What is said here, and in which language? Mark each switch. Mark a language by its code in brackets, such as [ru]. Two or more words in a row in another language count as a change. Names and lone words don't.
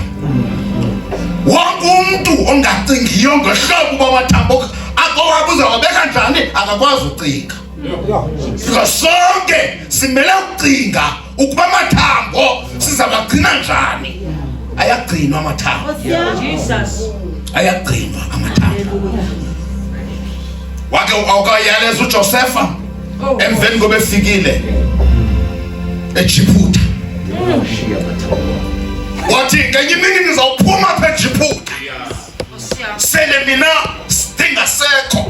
[xh] Wonke umuntu ongacingiyo ngehlobo kwamathambo akho uzawabeka njani akakwazi ucinga. Because sonke simele ukucinga ukuba amathambo sizabagcina njani. Ayagcinwa amathambo. Ayagcinwa amathambo. Wake awukayaleza uJosepha emveni kobe fikile eJiphuta. Wathi ngenye imini nizawuphuma phe eJiphuta. Sele mina stingasekho.